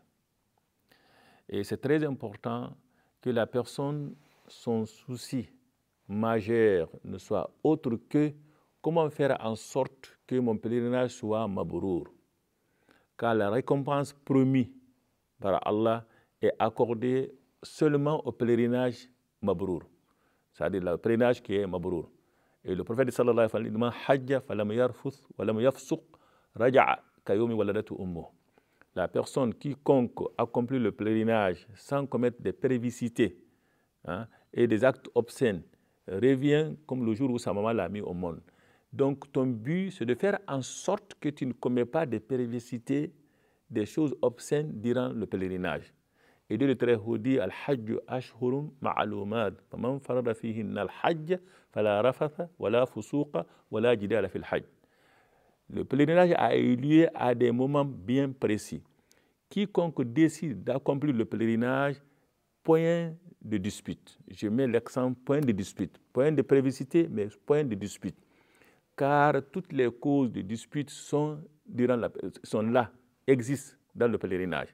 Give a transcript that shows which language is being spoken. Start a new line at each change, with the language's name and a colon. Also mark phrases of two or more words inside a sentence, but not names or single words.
French: Et c'est très important que la personne, son souci majeur ne soit autre que comment faire en sorte que mon pèlerinage soit mabrour. Car la récompense promise par Allah est accordée seulement au pèlerinage mabrour, c'est-à-dire le pèlerinage qui est mabrour. Et le prophète
Arabic: صلى الله عليه وسلم dit حج فلم يرفث ولم يفسق رجع كيوم ولدته أمه.
French: La personne quiconque accomplit le pèlerinage sans commettre des pérvicités et des actes obscènes revient comme le jour où sa maman l'a mis au monde. Donc ton but, c'est de faire en sorte que tu ne commets pas des pérvicités, des choses obscènes durant le pèlerinage. Et Dieu le Très-Haut dit
Arabic: الحج أشهر معلومات فمن فرض فيهن الحج فلا رفث ولا فسوق ولا جدال في الحج.
French: Le pèlerinage a eu lieu à des moments bien précis. Quiconque décide d'accomplir le pèlerinage, point de dispute. Je mets l'accent point de dispute. Point de prévicité, mais point de dispute. Car toutes les causes de dispute sont là, existent dans le pèlerinage.